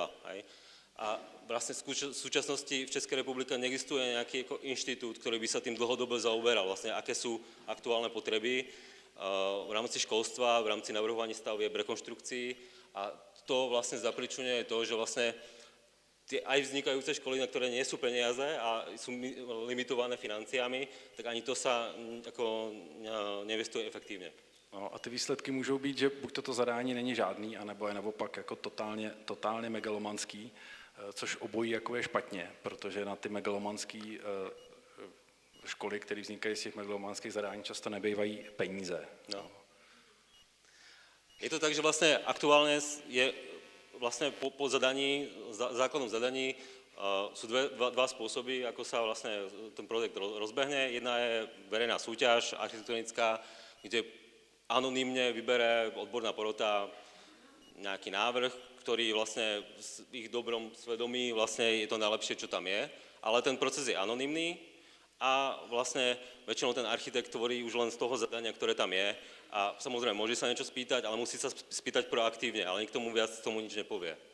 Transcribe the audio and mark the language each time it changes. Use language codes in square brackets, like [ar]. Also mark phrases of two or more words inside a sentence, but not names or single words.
[sk] A vlastne v súčasnosti v Českej republike neexistuje nejaký inštitút, ktorý by sa tým dlhodobo zaoberal, vlastne aké sú aktuálne potreby v rámci školstva, v rámci navrhovaní stavieb, rekonštrukcií a to vlastne zapričuje to, že vlastne tie aj vznikajúce školy, na ktoré nie sú peniaze a sú limitované financiami, tak ani to sa ako neinvestuje efektívne. [cs] No a ty výsledky můžou být, že buď toto zadání není žádný, anebo je naopak jako totálně megalomanský, což obojí jako je špatně, protože na ty megalomanské školy, které vznikají z těch megalomanských zadání, často nebývají peníze. No. [sk] Je to tak, že vlastne aktuálne je vlastne po zadaní, základnom zadaní sú dva spôsoby, ako sa vlastne ten projekt rozbehne. Jedna je verejná súťaž architektonická, kde anonymne vybere odborná porota nejaký návrh, ktorý vlastne v ich dobrom svedomí vlastne je to najlepšie, čo tam je, ale ten proces je anonymný a vlastne väčšinou ten architekt tvorí už len z toho zadania, ktoré tam je a samozrejme môže sa niečo spýtať, ale musí sa spýtať proaktívne, ale nikto mu viac tomu nič nepovie.